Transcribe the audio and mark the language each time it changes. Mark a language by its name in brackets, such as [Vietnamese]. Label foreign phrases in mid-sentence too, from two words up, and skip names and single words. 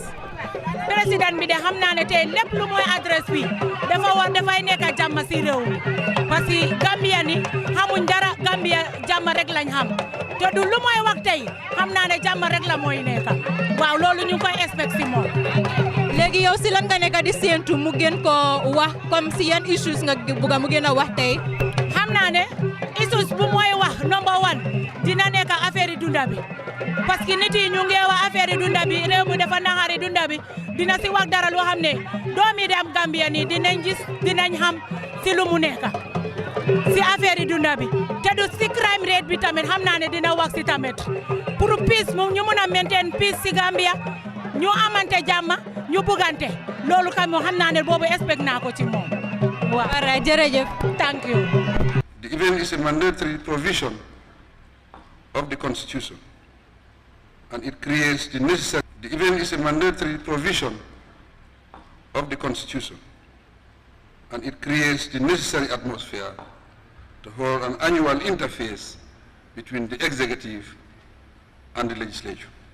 [Wolof] président bi de xam naa ne tey lépp lu mooy adresse bi dafay nekk jàmm si réew mi parce que Gambia ni xamuñ dara Gambia jàmm rek lañ xam te du lu mooy wax tey xam naa ne jàmm rek la mooy nekk waaw loolu ñu koy expect si moom. léegi yow si lan nga nekk di séentu mu gën koo wax comme si yan issues nga bugg mu gën a wax tey. xam naa ne issues bu mooy wax number one dina nekk affaire yi dunda bi parce que nit yi ñu ngi wax affaire yi dunda bi réew mi dafa naxari dunda bi dina si wax dara loo xam ne doomi dem Gambia ni dinañ gis dinañ xam si lu mu nekk si affaire yi dunda bi te du si crime rate bi tamit xam naa ne dina wax si tamit pour peace moom ñu mun a [English] maintain peace [Wolof] si Gambia ñu amante jàmm ñu bugante loolu kam moo xam naa ne boobu expect naa ko ci moom waaw. Alright, jërëjëf. [English] Thank you. The event is a mandatory provision of the Constitution, and it creates the necessary. The event is a mandatory provision of the Constitution, and it creates the necessary atmosphere to hold an annual interface between the executive and the legislature.